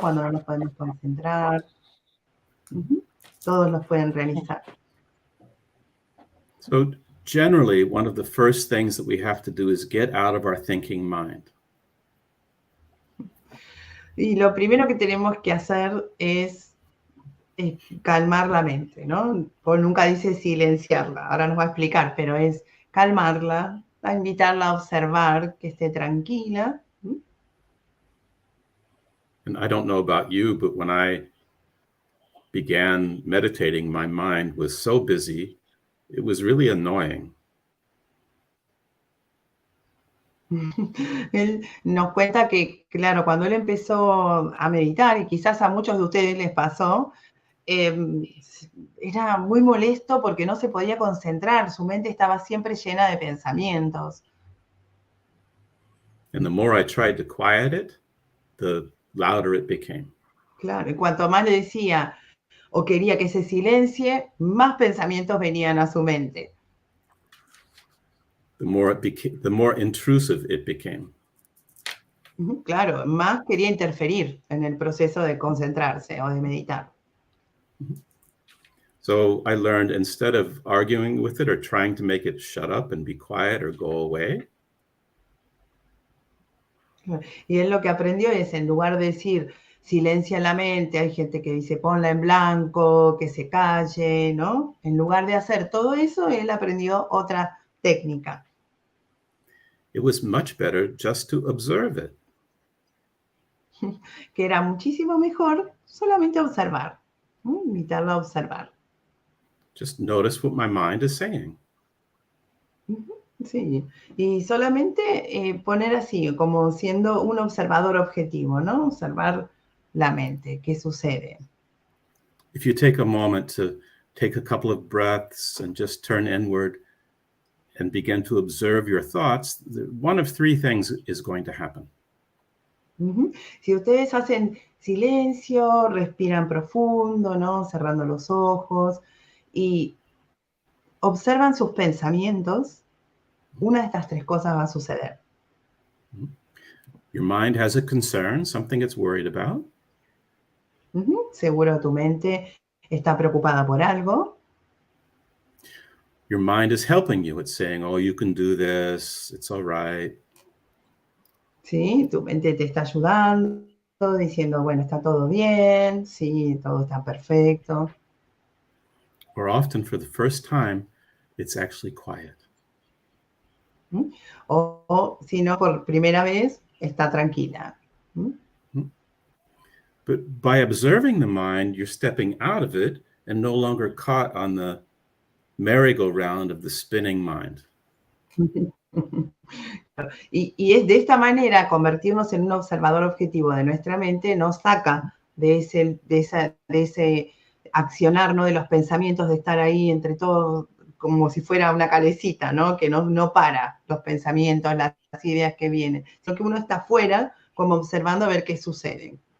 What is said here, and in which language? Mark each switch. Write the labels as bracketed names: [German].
[Spanish] Cuando no nos podemos concentrar. Todos los pueden realizar. [English] So generally, one of the first things that we have to do is get out of our thinking mind. [Spanish] Y lo primero que tenemos que hacer es calmar la mente, ¿no? Paul nunca dice silenciarla, ahora nos va a explicar, pero es calmarla, a invitarla a observar, que esté tranquila. [English] And I don't know about you, but when I began meditating, my mind was so busy, it was really annoying. [Spanish] Él nos cuenta que, claro, cuando él empezó a meditar, y quizás a muchos de ustedes les pasó, era muy molesto porque no se podía concentrar, su mente estaba siempre llena de pensamientos. [English] And the more I tried to quiet it, the louder it became. [Spanish] Claro, y cuanto más le decía o quería que se silencie, más pensamientos venían a su mente. [English] The more intrusive it became. [Spanish] Claro, más quería interferir en el proceso de concentrarse o de meditar. [English] So I learned, instead of arguing with it or trying to make it shut up and be quiet or go away, [Spanish] y él lo que aprendió es, en lugar de decir silencia la mente, hay gente que dice ponla en blanco, que se calle, ¿no? En lugar de hacer todo eso, él aprendió otra técnica. [English] it was much better just to observe it. [Spanish] Que era muchísimo mejor solamente observar, invitarlo a observar. [English] Just notice what my mind is saying. [Spanish] Sí, y solamente poner así, como siendo un observador objetivo, ¿no? Observar la mente, qué sucede. [English] If you take a moment to take a couple of breaths and just turn inward and begin to observe your thoughts, one of three things is going to happen. [Spanish] Si ustedes hacen silencio, respiran profundo, ¿no? Cerrando los ojos y observan sus pensamientos, una de estas tres cosas va a suceder. [English] Your mind has a concern, something it's worried about. [Spanish] Seguro tu mente está preocupada por algo. [English] Your mind is helping you. It's saying, oh, you can do this, it's all right. [Spanish] Sí, tu mente te está ayudando, diciendo, bueno, está todo bien, sí, todo está perfecto. [English] Or often, for the first time, it's actually quiet. [Spanish] O si no, por primera vez, está tranquila. [English] But by observing the mind, you're stepping out of it and no longer caught on the merry-go-round of the spinning mind. [Spanish] Y es de esta manera, convertirnos en un observador objetivo de nuestra mente nos saca de ese accionar, ¿no? De los pensamientos, de estar ahí entre todos, como si fuera una calecita, ¿no? Que no para los pensamientos, las ideas que vienen, sino que uno está afuera como observando a ver qué sucede.